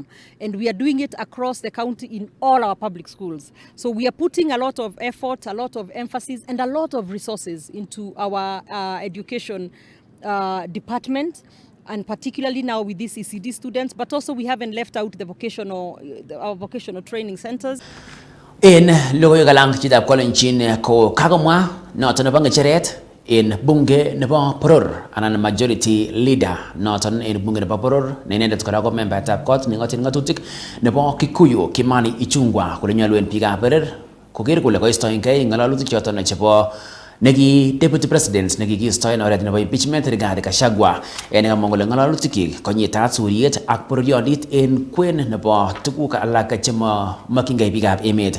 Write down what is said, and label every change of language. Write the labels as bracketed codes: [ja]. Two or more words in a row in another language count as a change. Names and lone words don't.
[en] And we are doing it across the county in all our public schools. So we are putting a lot of effort, a lot of emphasis, and a lot of resources into our education department, and particularly now with these ECD students, but also we haven't left out our vocational training centers. [kln] En logoiwek alak chitab Kolenjin ko kagomwa noton nebo ngecheret en bunge nebo poror anan [en] majority leader [kln] noton en bunge nebo poror ne inendet kora ko membaetab kot nengotin ngatutik nebo Kikuyu Kimani Ichung'wah kole nyolu en biikab poror koker kole koistoengei ngalalutik choton chebo neki [en] deputy president [kln] nekikiisto en oret nebo impeachment Rigathi Gachagua en kamwa kole ngalalutik konyitat suriet ak bororyondit en kwen nebo tuguk alak chemomokyingei biikab emet.